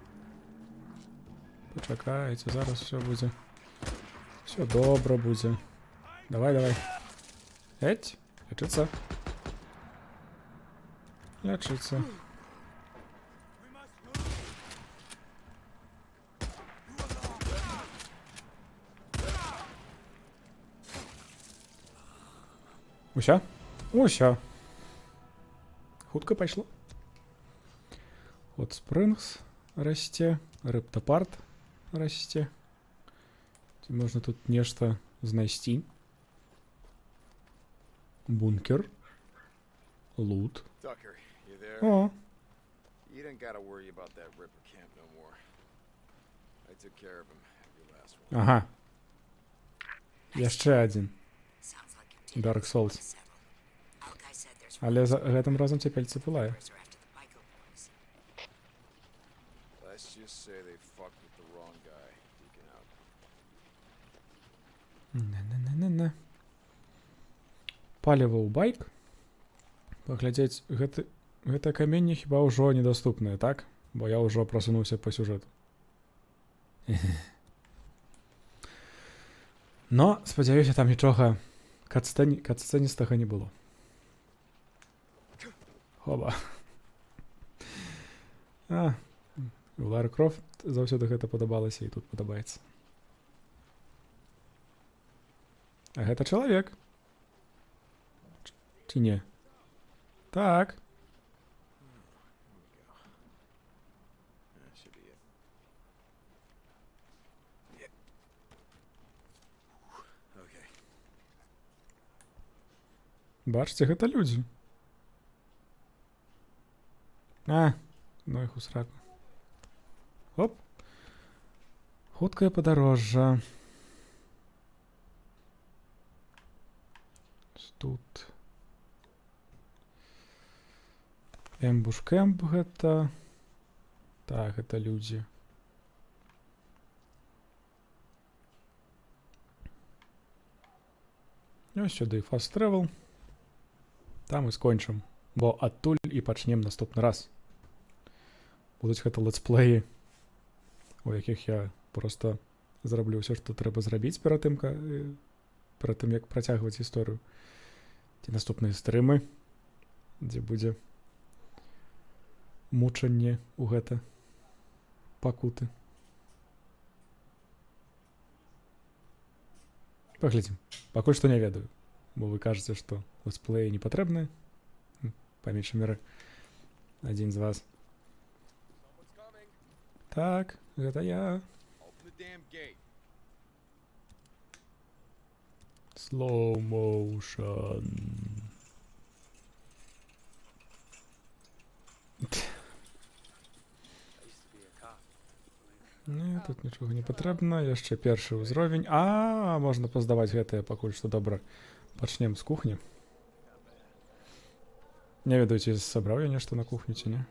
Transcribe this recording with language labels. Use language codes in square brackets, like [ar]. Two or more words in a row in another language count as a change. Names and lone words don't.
[uk] Почекайте, зараз все буде. Все добре буде. Давай. Еть, [ru] лечиться. Лечиться. [be] Уся. Хутка пайшло. От Спрингс расце, Рыптапарт расце. Ці можна тут нешта знайсці. Бункер. Лут. [en] Tucker, you there? [be] О. [en] You didn't gotta worry about that Ripper camp no more. I took care of him at your last one. [be] Ага. Яшчэ адзін. Dark Souls. Але за гэтым разам цяпельцы пылае. [en] Let's just say they fucked with the wrong guy. Deacon out. [be] На-на-на-на-на. Паліва ў байк. Паглядзець, гэтае каменне хіба ўжо недаступнае, так? Бо я ўжо прасунуўся па сюжэту. Но, спадзяюся, там нічога катсцэністага не было. Хоба. У Лары Крофт заўсёды гэта падабалася і тут падабаецца. А гэта чалавек. Ці не? Так. [en] That should be it. Yeah. Okay. [be] Бачце, гэта людзі. Ну іх у сраку. Оп. Хуткае падарожжа. Тут. Эмбуш-кэмп гэта. Так, гэта людзі. Ось сюды [en] fast travel. [be] Там і скончым. Бо адтуль і пачнем наступны раз. Будуць гэта летсплеі, у якіх я проста зраблю ўсё, што трэба зрабіць перад тым, як працягваць гісторыю. Ці наступныя стрымы, дзе будзе мучанне ў гэта пакуты. Паглядзім. Пакуль што не ведаю, бо вы кажаце, што летсплеі не патрэбныя. Па меншай меры, адзін з вас. Так, гэта я. [en] Slow motion. [be] Не, тут нічога не патрэбна. Яшчэ першы ўзровень. Можна паздаваць гэтае пакуль што добра. Пачнем з кухні. Не ведаю, ці сабраў я нешта на кухню, ці не.